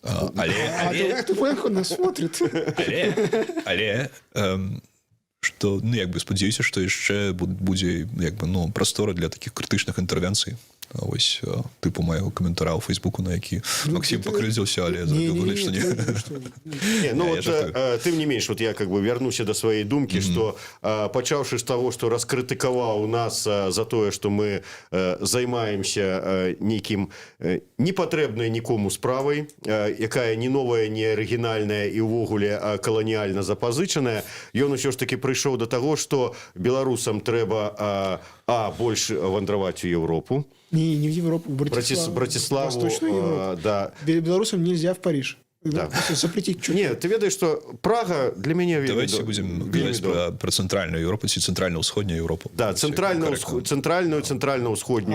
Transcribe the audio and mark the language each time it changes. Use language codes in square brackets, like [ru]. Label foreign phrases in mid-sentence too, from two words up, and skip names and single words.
[be] Але што, ну, як бы спадзяюся, што яшчэ будзе як бы, ну, прастора для такіх крытычных інтэрвенцый [uk] ось типу [be] майго каментара у Фейсбуку, на які Максим покрыўдзіўся, але [ru] говорить, что не. Не, ну вот, [be] тым не менш, [ru] вот я как бы вернуся до своей думки, что [be] пачаўшы з того, что раскрытыкаваў нас за тое, что мы займаемся нейкім непатрэбнай нікому справай, якая не новая, не арыгінальная і ўвогуле каланіяльна запазычаная, ён усё ж таки прыйшоў до того, что беларусам трэба больш вандраваць у Европу. [ru] Не в Европу, в Братиславу. Восточную Европу. Да. Белорусам нельзя в Париж. Да. Запретить чуть. Нет, ты ведаешь, что Прага для меня... Давайте будем говорить про центральную Европу, центрально-усходнюю Европу. Да, центрально-усходнюю